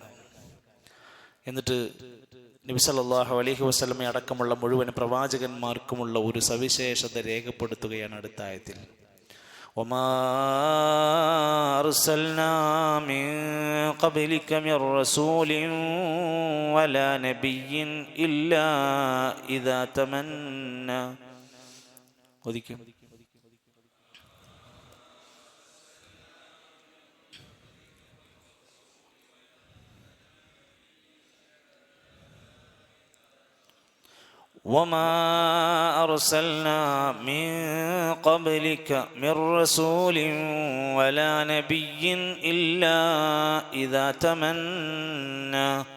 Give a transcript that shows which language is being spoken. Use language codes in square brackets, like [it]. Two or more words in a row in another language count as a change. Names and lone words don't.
[ml] എന്നിട്ട് നബി [ar] صلى الله عليه وسلم [ml] അടക്കമുള്ള മുഴുവൻ പ്രവാചകന്മാർക്കുമുള്ള ഒരു സവിശേഷത രേഖപ്പെടുത്തുകയാണ് അടുത്ത ആയത്തിൽ. [ar] وما أرسلنا من قبلك من رسول ولا نبي إلا إذا تمنى. ഒദിക്കും وما أرسلنا من قبلك من رسول ولا نبي إلا إذا تمنى